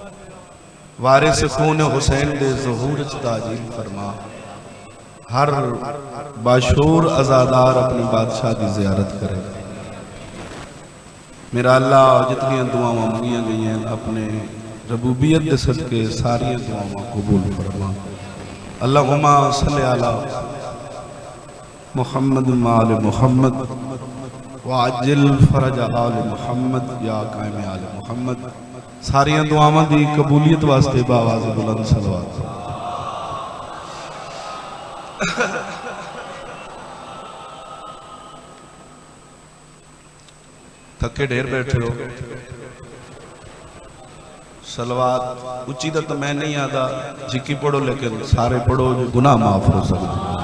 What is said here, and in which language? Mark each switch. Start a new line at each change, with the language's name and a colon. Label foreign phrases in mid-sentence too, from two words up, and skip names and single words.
Punjabi: وارث خون حسین دے ظہور تعجیل فرما.
Urdu: ہر باشعور عزادار اپنے بادشاہ کی زیارت کرے.
Punjabi: میرا اللہ جتنی دعاواں منگیاں گئی ہیں اپنے ربوبیت کے صدقے ساری دعاواں قبول فرما.
Arabic: اللهم صل على محمد وآل محمد وعجل فرج آل محمد يا قائم آل محمد.
Punjabi: ساریاں دعاواں دی قبولیت واسطے باآواز بلند صلوات. تھکے ڈھیر بیٹھے ہو، صلوات اچی تو میں نہیں آتا، جھکی پڑھو لیکن سارے پڑھو جو گناہ معاف ہو سکتے.